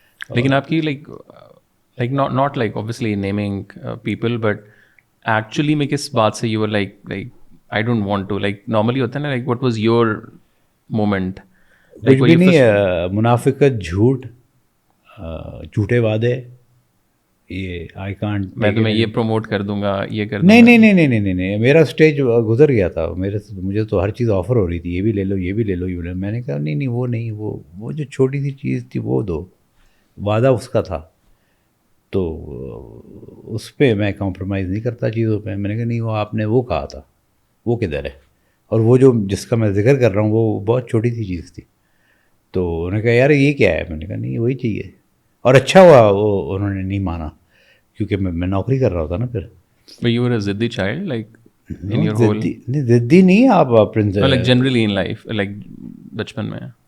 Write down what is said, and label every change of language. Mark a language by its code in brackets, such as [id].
[ur] لیکن آپ کی like [en] not like obviously naming people, but actually [ur] میں کس بات سے [en] you were like I don't want to, like normally [ur] ہوتا ہے نا, [en] like what was your moment? [ur] کچھ بھی نہیں, منافقت, جھوٹ, جھوٹے وعدے, یہ [en] I can't. [ur] میں تمہیں یہ پروموٹ کر دوں گا, یہ کر نہیں نہیں نہیں نہیں نہیں نہیں, میرا اسٹیج گزر گیا تھا. مجھے تو ہر چیز آفر ہو رہی تھی, یہ بھی لے لو, یہ بھی لے لو, یہ لے لو. میں نے کہا نہیں نہیں وہ نہیں, وہ جو چھوٹی سی چیز تھی وہ دو. وعدہ اس کا تھا تو اس پہ میں کمپرومائز نہیں کرتا چیزوں پہ. میں نے کہا نہیں وہ آپ نے وہ کہا تھا, وہ کدھر ہے, اور وہ جو جس کا میں ذکر کر رہا ہوں وہ بہت چھوٹی سی چیز تھی. تو انہوں نے کہا یار یہ کیا ہے. میں نے کہا نہیں وہی چاہیے. اور اچھا ہوا وہ انہوں نے نہیں مانا, کیونکہ میں نوکری کر رہا ہوتا نا پھر. [en] You were a ضدی child like in your whole, [ur] ضدی نہیں آپ [en] like generally in life, like [ur] بچپن میں.